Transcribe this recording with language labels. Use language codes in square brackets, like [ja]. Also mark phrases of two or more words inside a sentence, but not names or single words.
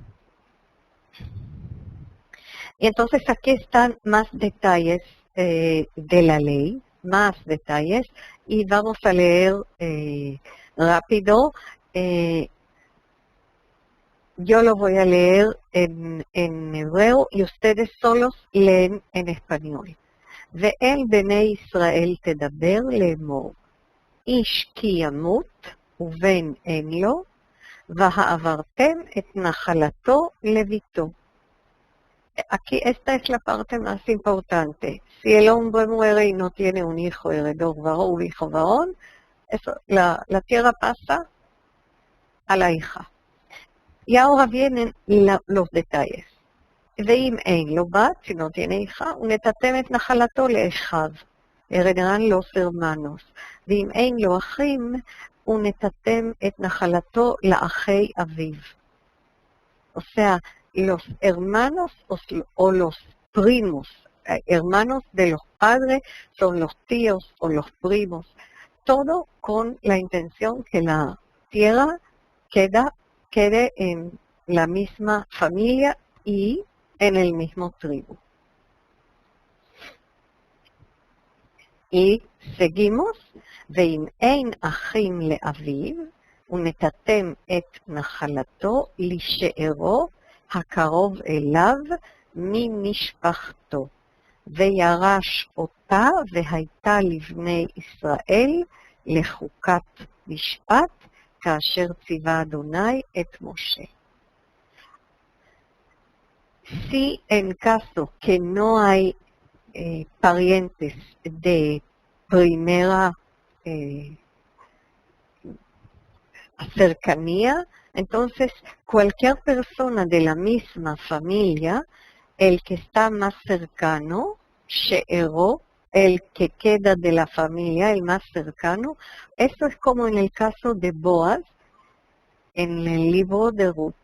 [es] Y entonces aquí están más detalles de la ley, más detalles, y vamos a leer rápido. Yo lo voy a leer en hebreo y ustedes solos leen en español. [he] ואל בני ישראל תדבר לאמור, איש כי ימות ובן אין לו, והעברתם את נחלתו לביתו. [es] Aquí esta es la parte más importante. Si el hombre muere y no tiene un hijo heredor varón, un hijo varón, eso, la tierra pasa a la hija. Y ahora vienen los detalles. [he] ואם אין לו בת, [es] si no tiene hija, [he] ונתתם את נחלתו לאחיו, [es] heredarán los hermanos. [he] ואם אין לו אחים, ונתתם את נחלתו לאחי אביו. [es] O sea, los hermanos o los primos, hermanos de los padres, son los tíos o los primos. Todo con la intención que la tierra quede en la misma familia y en el mismo tribu. Y seguimos, [he] ואם אין אחים לאביו, ונתתם את נחלתו לשארו הקרוב אליו ממשפחתו, וירש אותה והייתה לבני ישראל לחוקת משפט, כאשר ציווה אדוני את משה. [es] Si en caso que no hay parientes de primera cercanía, entonces cualquier persona de la misma familia, el que está más cercano, she'ero, el que queda de la familia, el más cercano, eso es como en el caso de Boaz, en el libro de Ruth.